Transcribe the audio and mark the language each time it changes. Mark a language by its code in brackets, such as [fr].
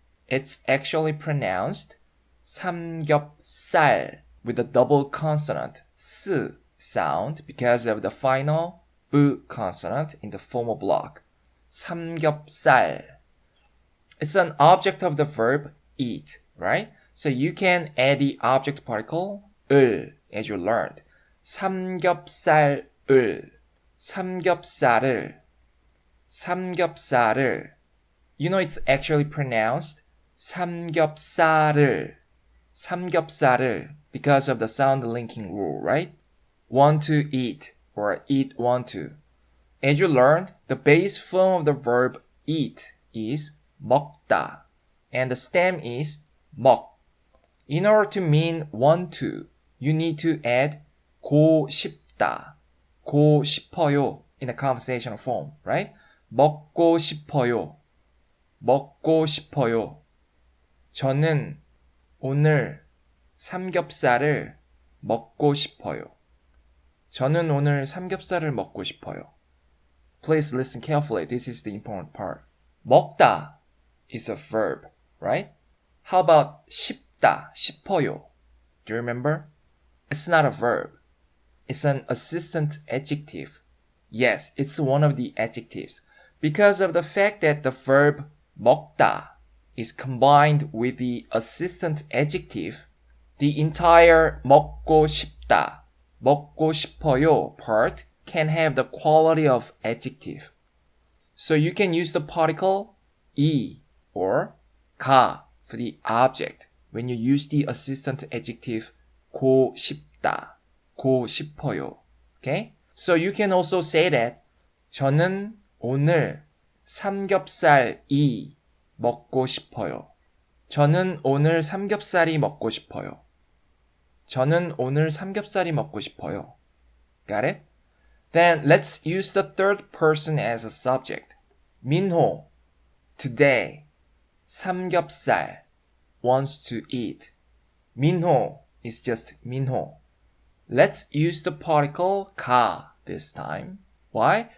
[en] It's actually pronounced 삼겹살 with a double consonant s sound because of the final b consonant in the formal block. [ko] 삼겹살. [en] It's an object of the verb eat, right? So you can add the object particle 을 as you learned. [ko] 삼겹살을, 삼겹살을, 삼겹살을. [en] You know it's actually pronounced 삼겹살을 because of the sound linking rule, right? Want to eat or eat want to. As you learned, the base form of the verb eat is 먹다 and the stem is 먹. In order to mean want to, you need to add 고 싶다, 고 싶어요 in a conversational form, right? [ko] 먹고 싶어요, 먹고 싶어요. 저는 오늘 삼겹살을 먹고 싶어요. 저는 오늘 삼겹살을 먹고 싶어요. [en] Please listen carefully. This is the important part. 먹다 is a verb, right? How about 싶다, 싶어요? Do you remember? It's not a verb. It's an assistant adjective. Yes, it's one of the adjectives. Because of the fact that the verb 먹다 is combined with the assistant adjective, the entire 먹고 싶다, 먹고 싶어요 part can have the quality of adjective. So you can use the particle 이 or 가 for the object when you use the assistant adjective 고 싶다, 고 싶어요. Okay? So you can also say that [ko] 저는 오늘 삼겹살이 먹고 싶어요. 저는 오늘 삼겹살이 먹고 싶어요. 저는 오늘 삼겹살이 먹고 싶어요. [en] Got it? Then let's use the third person as a subject. 민호, today, 삼겹살, wants to eat. 민호 is just 민호. Let's use the particle 가 this time. Why?